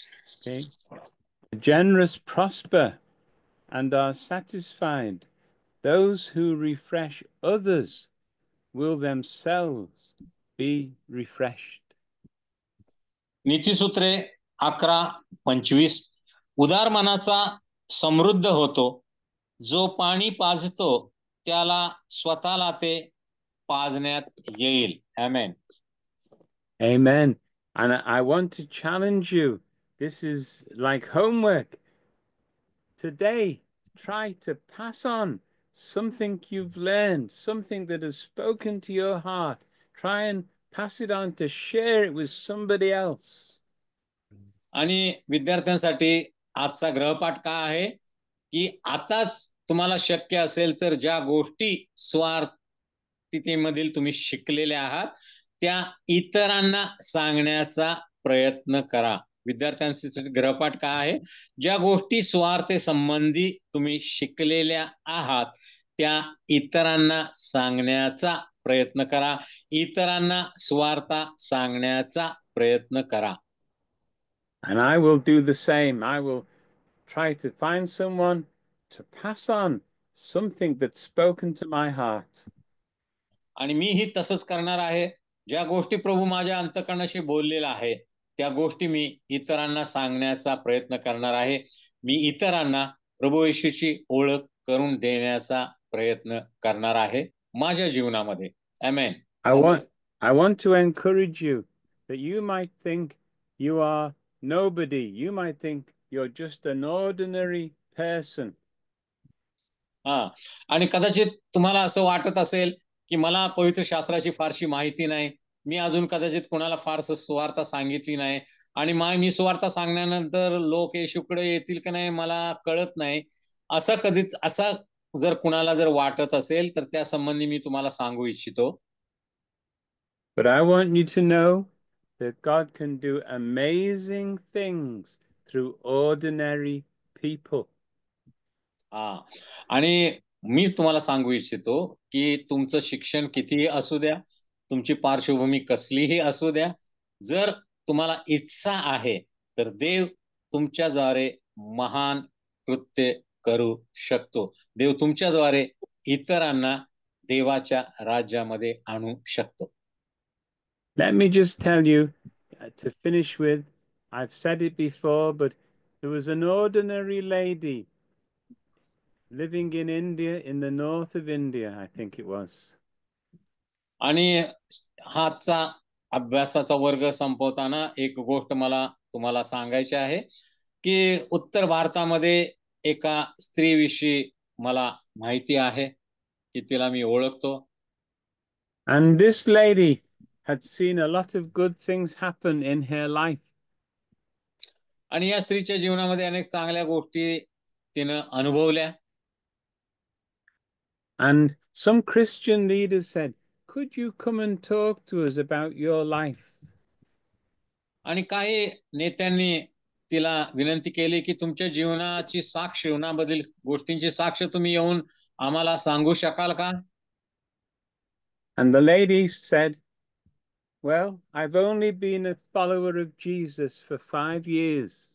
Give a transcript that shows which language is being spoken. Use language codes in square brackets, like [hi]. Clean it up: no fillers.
[en] okay, the generous prosper and are satisfied. Those who refresh others will themselves be refreshed. [mr] नीतिसूत्रे 11:25. उदार मनाचा समृद्ध होतो, जो पाणी पाजतो त्याला स्वतःला ते पाजण्यात येईल. आमेन. [en] Amen. And I want to challenge you. This is like homework. Today, try to pass on something you've learned, something that has spoken to your heart. Try and pass it on to share it with somebody else. [mr] आणि विद्यार्थ्यांसाठी आजचा गृहपाठ काय आहे की आताच तुम्हाला शक्य असेल तर ज्या गोष्टी स्वार्थतेमधील तुम्ही शिकलेल्या आहात त्या इतरांना सांगण्याचा प्रयत्न करा. विद्यार्थ्यांसाठी गृहपाठ काय आहे, ज्या गोष्टी स्वार्थ संबंधी तुम्ही शिकलेल्या आहात त्या इतरांना सांगण्याचा प्रयत्न करा, इतरांना स्वार्थ सांगण्याचा प्रयत्न करा. [en] And I will do the same. I will try to find someone to pass on something that's spoken to my heart. [mr] आणि मीही तसंच करणार आहे. ज्या गोष्टी प्रभू माझ्या अंतःकरणाशी बोललेला आहे त्या गोष्टी मी इतरांना सांगण्याचा प्रयत्न करणार आहे. मी इतरांना प्रभू येशूची ओळख करून देण्याचा प्रयत्न करणार आहे माझ्या जीवनामध्ये. आमेन. [en] I want to encourage you that you might think you are nobody. You might think you're just an ordinary person. [mr] आणि कदाचित तुम्हाला असं वाटत असेल की मला पवित्र शास्त्राची फारशी माहिती नाही, मी अजून कदाचित कोणाला फारसं सुवार्ता सांगितली नाही आणि मी सुवार्ता सांगण्यानंतर लोक येशूकडे येतील की नाही मला कळत नाही. असं जर कुणाला जर वाटत असेल तर त्या संबंधी मी तुम्हाला सांगू इच्छितो. [en] But I want you to know that God can do amazing things through ordinary people. [mr] आणि मी तुम्हाला सांगू इच्छितो की तुमचं शिक्षण कितीही असू द्या, तुमची पार्श्वभूमी कसलीही असू द्या, जर तुम्हाला इच्छा आहे तर देव तुमच्याद्वारे महान कृत्य करू शकतो. देव तुमच्याद्वारे इतरांना देवाच्या राज्यामध्ये आणू शकतो. [en] Let me just tell you, to finish with, I've said it before, but there was an ordinary lady living in India, in the north of India, I think it was. [mr] आणि हाचा अभ्यासाचा वर्ग संपवताना एक गोष्ट मला तुम्हाला सांगायची आहे की उत्तर भारतामध्ये एका स्त्रीविषयी मला माहिती आहे की तिला मी ओळखतो. [en] And this lady had seen a lot of good things happen in her life. [mr] आणि या स्त्रीच्या जीवनामध्ये अनेक चांगल्या गोष्टी तिनं अनुभवल्या. [en] And some Christian leaders said, could you come and talk to us about your life? [mr] आणि काही नेत्यांनी तिला विनंती केली की तुमच्या जीवनाची साक्ष, जीवनामधील गोष्टींची साक्ष तुम्ही येऊन आम्हाला सांगू शकाल का? [en] And the lady said, well, I've only been a follower of Jesus for 5 years.